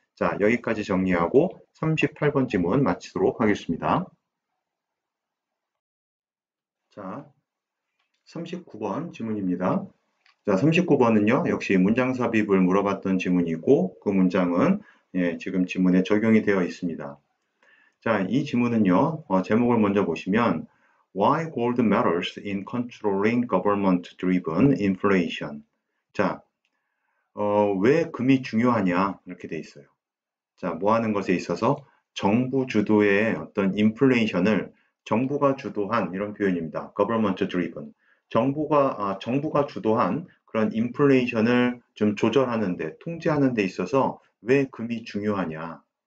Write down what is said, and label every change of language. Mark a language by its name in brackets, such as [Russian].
[Korean] 자, 여기까지 정리하고 38번 지문 마치도록 하겠습니다. 자, 39번 지문입니다. 자, 39번은요, 역시 문장 삽입을 물어봤던 지문이고, 그 문장은 지금 지문에 적용이 되어 있습니다. 자, 이 지문은요, 제목을 먼저 보시면, [English] Why gold matters in controlling government-driven inflation? [Korean] 자, 왜 금이 중요하냐? 이렇게 돼 있어요. 자, 뭐 하는 것에 있어서 정부 주도의 어떤 인플레이션을 정부가 주도한 이런 표현입니다. [English] government driven. [Korean] 정부가 주도한 그런 인플레이션을 좀 조절하는 데, 통제하는 데 있어서 왜 금이 중요하냐?